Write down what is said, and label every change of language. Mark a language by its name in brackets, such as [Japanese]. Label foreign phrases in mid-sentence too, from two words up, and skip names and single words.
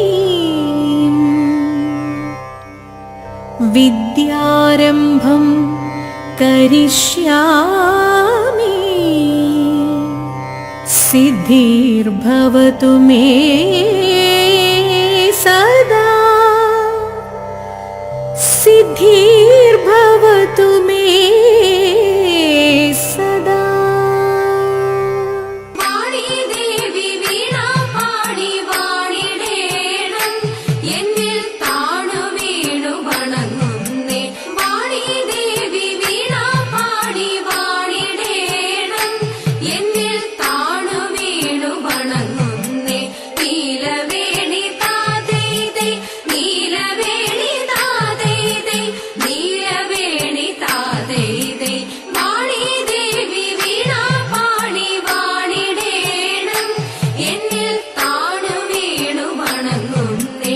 [Sanskrit] विद्यारम्भं करिष्यामि सिद्धिर्भवतु मे सदा सिद्धिर्भवतु मे सदा। [Malayalam] വാണി ദേവി വീണാ പാണി വാണിടേണം എന്നിൽ താണു വീണു വണങ്ങുന്നേ। വാണി ദേവി വീണാ പാണി വാണിടേണം എന്നിൽ താണു വീണു വണങ്ങുന്നേ। നീലവേണി താതൈതൈ നീലവേണി താതൈതൈ നീലവേണി താതൈതൈ വാണി ദേവി വീണാ പാണി വാണിടേണം എന്നിൽ താണു വീണു വണങ്ങുന്നേ।